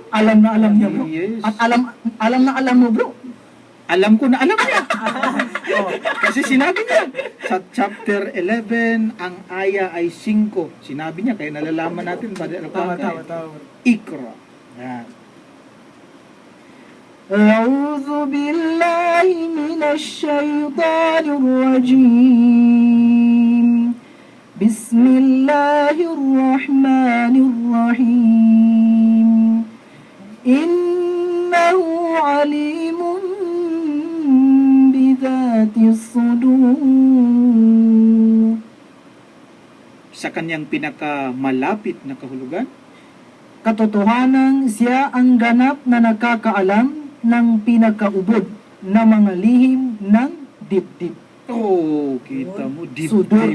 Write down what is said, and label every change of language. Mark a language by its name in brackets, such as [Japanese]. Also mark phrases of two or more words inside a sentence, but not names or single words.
[Filipino] alam na alam niya, bro. Yes. At alam na alam mo, bro. Alam ko na alam niya. Kasi sinabi niya sa chapter 11, ang aya ay 5. Sinabi niya, kaya nalalaman natin, Brother Alcaka. tama. Ikra. Yan. [Arabic] أعوذ بالله من الشيطان الرجيم بسم الله الرحمن الرحيم إنه عليم بذات الصدور. [Filipino] Sa kanyang pinakamalapit na kahulugan, Katotohanan, siya ang ganap na nakakaalam ng pinakaubod na mga lihim ng dibdib. oh, kita mo, deep, Sudor,